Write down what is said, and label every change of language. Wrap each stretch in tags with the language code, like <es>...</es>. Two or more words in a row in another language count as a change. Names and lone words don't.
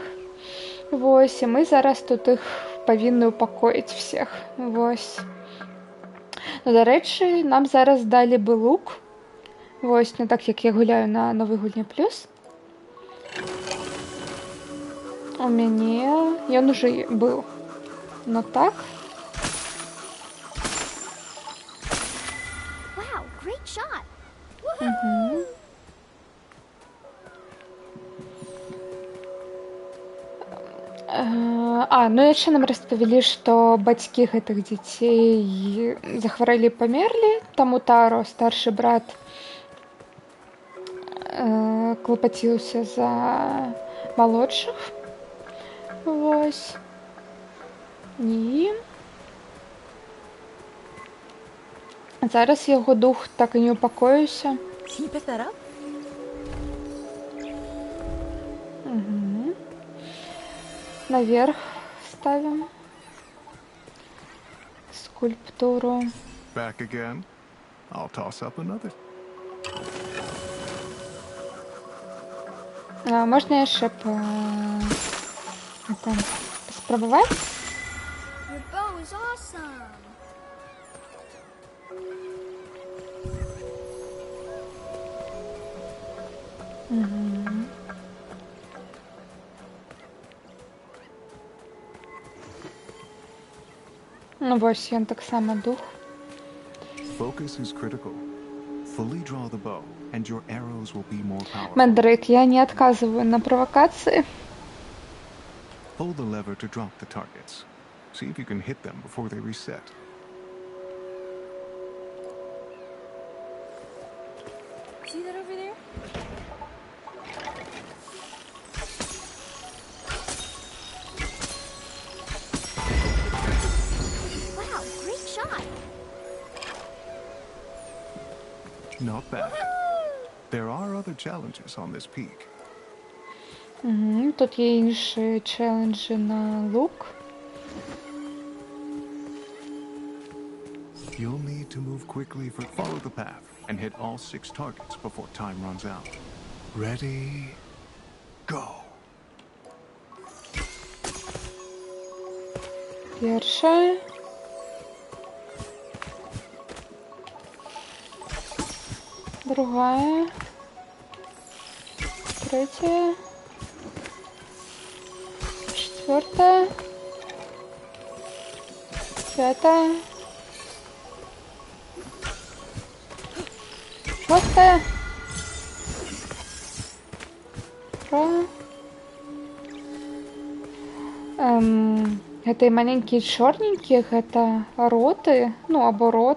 <be>Вось, і мы зараз тут іх павінны ўпакоіць всех. Вось. Ну, дарэчы, нам зараз далі бы лук. Вось, не так, як я гуляю на новай гульні плюс. У мяне ён уже быў. Ну так.</be> <en>Wow, great shot.</en> <be>Ну яшчэ нам распавялі, што бацькі гэтых дзяцей захварэлі, памерлі, таму Таро, старшы брат, клапаціўся за малодшых. Вось. І зараз яго дух так і не упакоіўся.</be> <en>Can you pick that up?</en> <ru>Наверх ставим скульптуру.</ru> <en>Back again? I'll toss up another.</en> <be>Можна яшчэ спрабаваць?</be> <en>Your bow is awesome.</en> <be>Ну вось, ён таксама дух.</be> <en>Focus is critical. Fully draw the bow, and your arrows will be more powerful.</en> <ru>Мандрейк, я не отказываю на провокации.</ru> <en>Pull the lever to drop the targets. See if you can hit them before they reset. See that over there? Wow, great shot. Not bad. There are other challenges on this peak.</en> <uk>Тут є інші челенджі на лук.</uk> <en>You'll need to move quickly follow the path and hit all 6 targets before time runs out. Ready, go.</en> <uk>Перша.</uk> <be>Другая.</be> <ru>Третья. Четвертая.</ru> <be>Пятая. Шостая. Гэта маленькія чорненькія, гэта роты, ну або рот.</be>